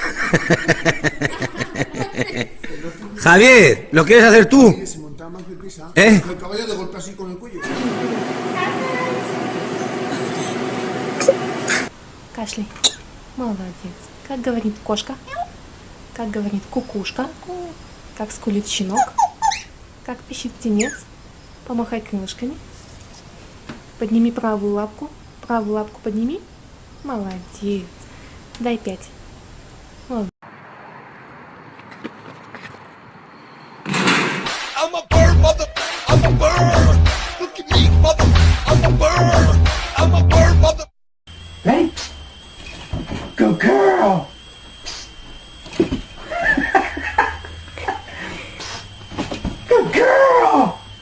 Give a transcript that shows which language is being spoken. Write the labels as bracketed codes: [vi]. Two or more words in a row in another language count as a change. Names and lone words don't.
[es] Javier, ¿lo quieres hacer tú? Se montaba más deprisa. ¿Eh? El caballo de golpe así con el cuello. [ru] Кашляй. Молодец. Как говорит кошка? Как говорит кукушка? Как скулит щенок? Как пищит птенец? Помахай крылышками. Подними правую лапку. Правую лапку подними. Молодец. Дай 5. Молодец. [en] I'm a bird, mother. I'm a bird. Look at me, mother. I'm a bird. I'm a bird, mother. Ready? Good girl. Good girl.